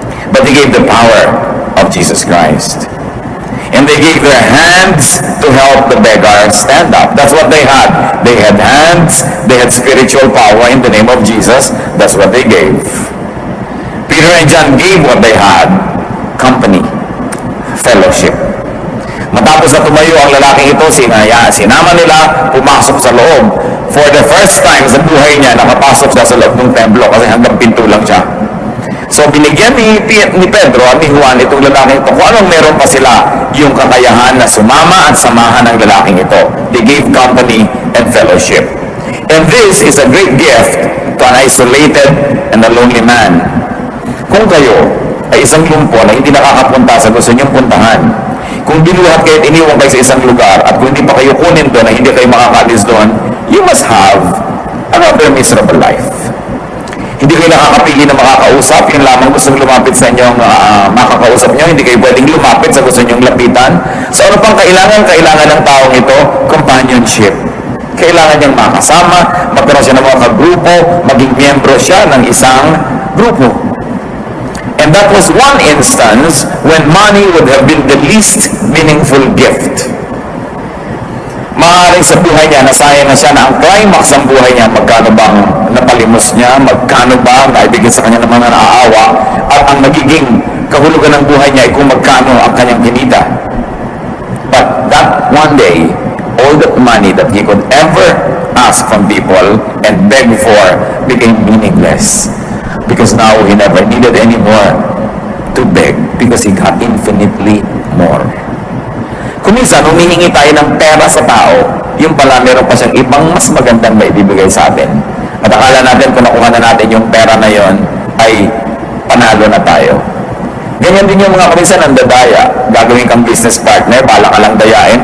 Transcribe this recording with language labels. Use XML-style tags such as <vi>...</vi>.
<en>But they gave the power of Jesus Christ. And they gave their hands to help the beggar stand up. That's what they had. They had hands, they had spiritual power in the name of Jesus. That's what they gave. Peter and John gave what they had, company, fellowship.</en> <tl>Matapos na tumayo ang lalaking ito, sinama nila, pumasok sa loob.</tl> <en>For the first time</en> <tl>sa buhay niya, nakapasok siya sa loob ng templo kasi hanggang pinto lang siya. So binigyan ni Pedro at ni Juan itong lalaking ito kung anong meron pa sila, yung kakayahan na sumama at samahan ng lalaking ito.</tl> <en>They gave company and fellowship. And this is a great gift to an isolated and a lonely man.</en> <tl>Kung kayo ay isang lumpo na hindi nakakapunta sa gusto niyong puntahan, kung binuhat kayo at iniwan kayo sa isang lugar at kung hindi pa kayo kunin doon na hindi kayo makakalis doon,</tl> <en>you must have another miserable life.</en> <tl>Hindi kayo nakakapili na makakausap, yun lamang gustong lumapit sa inyong makakausap nyo, hindi kayo pwedeng lumapit sa gusto nyong lapitan. So ano pang kailangan ng taong ito? Companionship. Kailangan niyang makasama, magkaroon siya ng mga kagrupo, maging miyembro siya ng isang grupo.</tl> <en>And that was one instance when money would have been the least meaningful gift.</en> <tl>Maaaring sa buhay niya, nasayang na siya na ang climax ng buhay niya, magkano bang napalimos niya, magkano ba naibigay sa kanya ng mga naaawa, at ang nagiging kahulugan ng buhay niya ay kung magkano ang kanyang kinita.</tl> <en>But that one day, all the money that he could ever ask from people and beg for became meaningless. Because now he never needed any more to beg because he got infinitely more.</en> <tl>Kung minsan, humihingi tayo ng pera sa tao, yung pala meron pa siyang ibang mas magandang maibibigay sa atin. At akala natin kung nakuha na natin yung pera na yon ay panalo na tayo. Ganyan din yung mga kuminsan ang dadaya. Gagawin kang business partner, bala ka lang dayain.</tl>